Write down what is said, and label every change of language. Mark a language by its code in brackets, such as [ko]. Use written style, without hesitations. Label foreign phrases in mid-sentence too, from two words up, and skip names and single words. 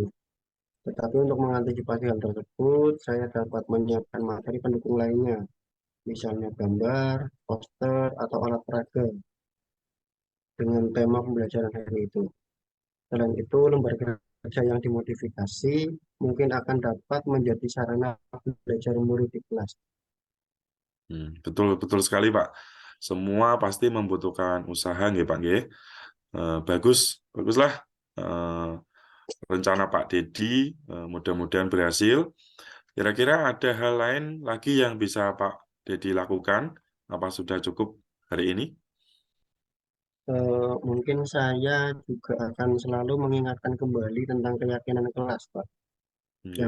[id] Tetapi untuk mengantisipasi hal tersebut, saya dapat menyiapkan materi pendukung lainnya, misalnya gambar, poster, atau alat peraga dengan tema pembelajaran hari itu. Selain itu, lembar kerja yang dimodifikasi mungkin akan dapat menjadi sarana belajar murid di kelas. Betul betul sekali, Pak. Semua pasti membutuhkan usaha nggih, Pak nggih. Baguslah eh, rencana Pak Dedi, mudah-mudahan berhasil. Kira-kira ada hal lain lagi yang bisa Pak Dedi lakukan? Apa sudah cukup hari ini? Mungkin saya juga akan selalu mengingatkan kembali tentang keyakinan kelas, Pak, yang